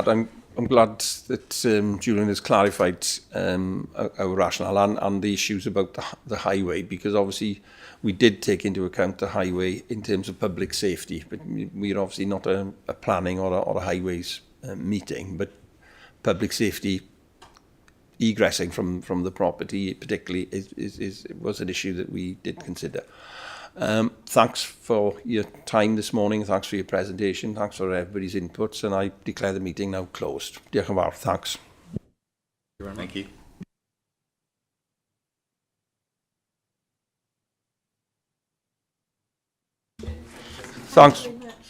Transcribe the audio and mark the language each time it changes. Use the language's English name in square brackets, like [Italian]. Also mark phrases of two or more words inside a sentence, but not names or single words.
[English] I'm glad that Julian has clarified our rationale and the issues about the highway, because obviously we did take into account the highway in terms of public safety, but we're obviously not a planning or a highways meeting, but public safety egressing from the property particularly was an issue that we did consider. Thanks for your time this morning. Thanks for your presentation. Thanks for everybody's inputs, and I declare the meeting now closed. [Welsh] Diolch yn fawr. [English] Thanks. Thank you. Thanks.